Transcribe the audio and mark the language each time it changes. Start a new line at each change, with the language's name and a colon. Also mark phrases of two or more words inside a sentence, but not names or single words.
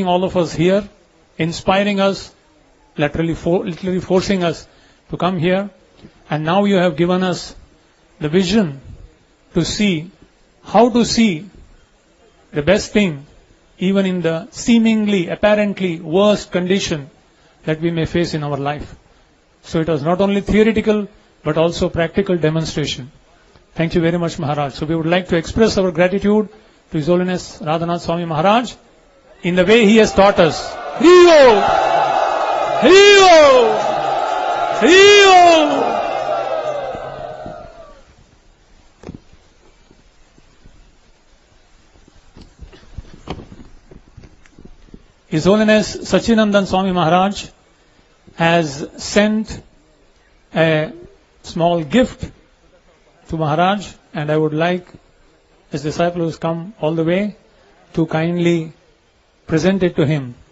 English: all of us here, inspiring us, literally forcing us to come here, and now you have given us the vision to see how to see the best thing even in the seemingly, apparently worst condition that we may face in our life. So it was not only theoretical but also practical demonstration. Thank you very much, Maharaj. So we would like to express our gratitude to His Holiness Radhanath Swami Maharaj in the way he has taught us.
Sanskrit: Hri-Om! Hri-Om! Hri-Om!
English: His Holiness Sachinandan Swami Maharaj has sent a small gift to Maharaj, and I would like his disciple who has come all the way to kindly present it to him.